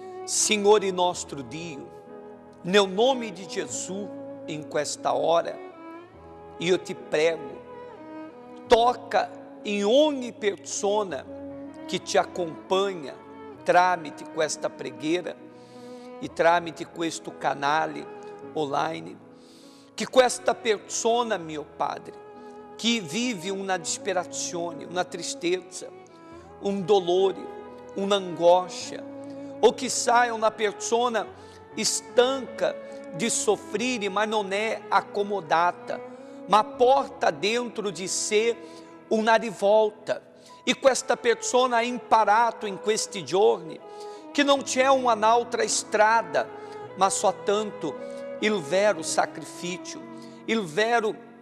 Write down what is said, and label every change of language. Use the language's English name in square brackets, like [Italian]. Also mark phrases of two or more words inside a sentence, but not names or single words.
[Italian] Senhor e nostro Dio, nel nome de Jesus, em questa hora, io ti prego, [Portuguese] toca em [Italian] ogni persona que te acompanha tramite questa preghiera e tramite questo canale online, que questa persona, mio Padre, que vive uma disperazione, uma tristezza, um dolore, uma angoscia, ou que saia uma persona estanca de soffrire, [Portuguese] mas não é [Italian] acomodata, ma porta dentro de sé una rivolta, e questa persona ha imparato in questi giorni che non c'è un'altra strada, ma soltanto il vero sacrificio, il vero,